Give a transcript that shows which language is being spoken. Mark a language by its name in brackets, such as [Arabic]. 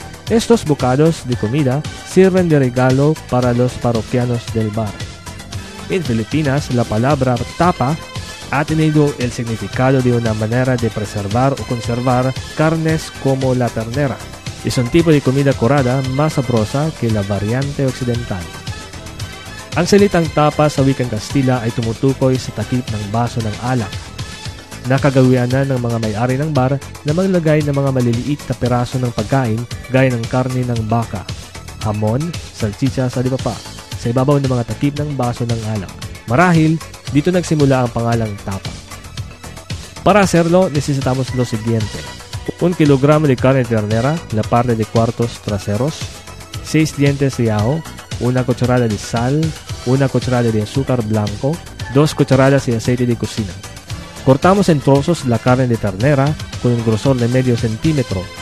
[Spanish] Estos bocados de comida sirven de regalo para los parroquianos del bar. En Filipinas, la palabra tapa ha tenido el significado de una manera de preservar o conservar carnes como la ternera. Es un tipo de comida curada más sabrosa que la variante occidental. [Filipino] Ang salitang tapa sa wikang Kastila ay tumutukoy sa takip ng baso ng alak. Nakagawianan ng mga may-ari ng bar na maglagay ng mga maliliit na piraso ng pagkain gaya ng karne ng baka, hamon, salchicha sa di pa pa sa ibabaw ng mga takip ng baso ng alak. Marahil, dito nagsimula ang pangalang tapa. [Spanish] Para hacerlo, necesitamos lo siguiente: 1 kilogramo de carne ternera, la parte de cuartos traseros, 6 dientes de ajo, 1 cucharada de sal, 1 cucharada de azúcar blanco, 2 cucharadas de aceite de cocina. Cortamos en trozos la carne de ternera con un grosor de medio centímetro.